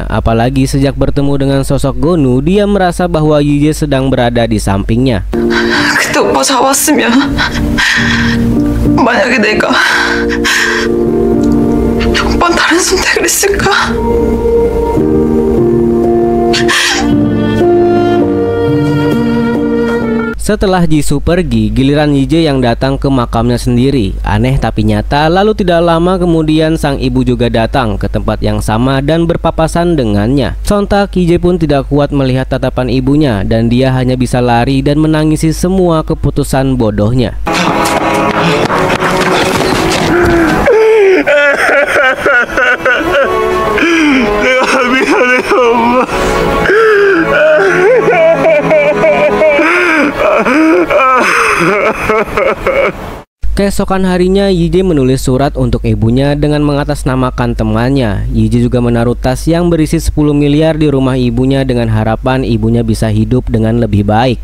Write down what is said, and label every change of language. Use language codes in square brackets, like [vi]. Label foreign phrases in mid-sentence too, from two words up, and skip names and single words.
[id] Apalagi sejak bertemu dengan sosok Gonu, dia merasa bahwa Yije sedang berada di sampingnya. [ko] 그때 오빠 잡았으면 만약에 내가 오빠는 다른 선택을 했을까? [id] Setelah Jisoo pergi, giliran Yije yang datang ke makamnya sendiri. Aneh tapi nyata, lalu tidak lama kemudian sang ibu juga datang ke tempat yang sama dan berpapasan dengannya. Sontak Yije pun tidak kuat melihat tatapan ibunya dan dia hanya bisa lari dan menangisi semua keputusan bodohnya. [ko] 내가 미안해 엄마. [id] Keesokan harinya Yije menulis surat untuk ibunya dengan mengatasnamakan temannya. Yije juga menaruh tas yang berisi 10 miliar di rumah ibunya dengan harapan ibunya bisa hidup dengan lebih baik.